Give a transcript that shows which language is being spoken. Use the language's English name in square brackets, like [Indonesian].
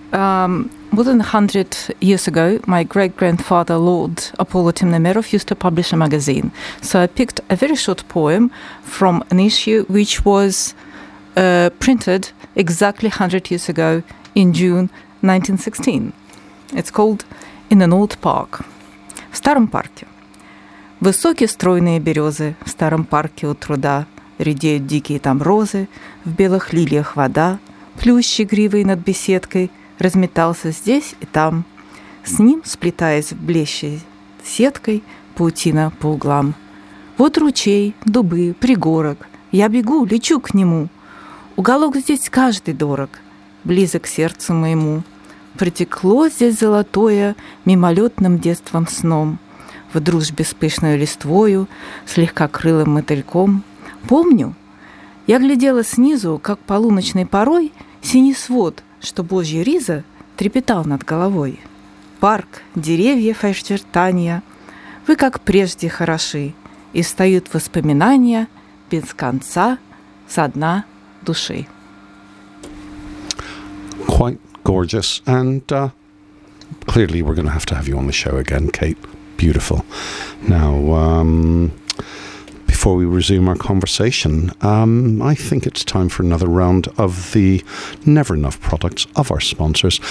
[English] More than 100 years ago, my great-grandfather, Lord Apollo Temnomeroff, used to publish a magazine. So I picked a very short poem from an issue which was printed exactly 100 years ago in June 1916. It's called In an Old Park. [Russian] В старом парке. Высокие стройные березы в старом парке у труда. Редеют дикие там розы, в белых лилиях вода. Плющ игривый над беседкой разметался здесь и там, с ним сплетаясь в блещей сеткой паутина по углам. Вот ручей, дубы, пригорок, я бегу, лечу к нему. Уголок здесь каждый дорог, близок сердцу моему. Протекло здесь золотое мимолетным детством сном, в дружбе с пышной листвою, слегка крылым мотыльком. Помню, я глядела снизу, как полуночной порой синий свод, что Божья риза трепетал над головой. Парк, деревья, очертания, вы как прежде хороши, и встают воспоминания без конца со дна души. [English] Quite gorgeous, and clearly we're going to have you on the show again, Kate. Beautiful. Now, before we resume our conversation, I think it's time for another round of the Never Enough products of our sponsors.